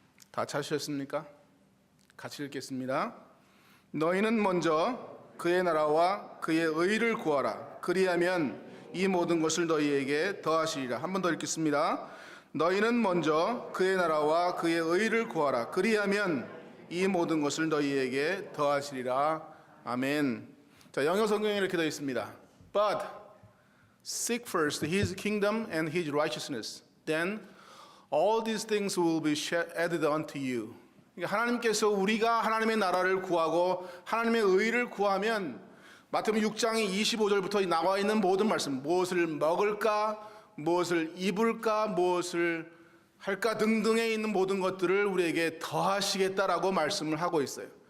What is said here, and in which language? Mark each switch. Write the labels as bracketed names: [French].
[Korean] 다 찾으셨습니까? 같이 읽겠습니다. 너희는 먼저 그의 나라와 그의 의를 구하라. 그리하면 이 모든 것을 너희에게 더하시리라. 한 번 더 읽겠습니다. 너희는 먼저 그의 나라와 그의 의를 구하라. 그리하면 이 모든 것을 너희에게 더하시리라. 아멘. 자, 영어 성경에 이렇게 되어 있습니다. [English] But seek first his kingdom and his righteousness, then all these things will be added unto you. [Korean] 하나님께서 우리가 하나님의 나라를 구하고 하나님의 의를 구하면 마태복음 6장의 25절부터 나와 있는 모든 말씀, 무엇을 먹을까, 무엇을 입을까, 무엇을 할까 등등에 있는 모든 것들을 우리에게 더하시겠다라고 말씀을 하고 있어요.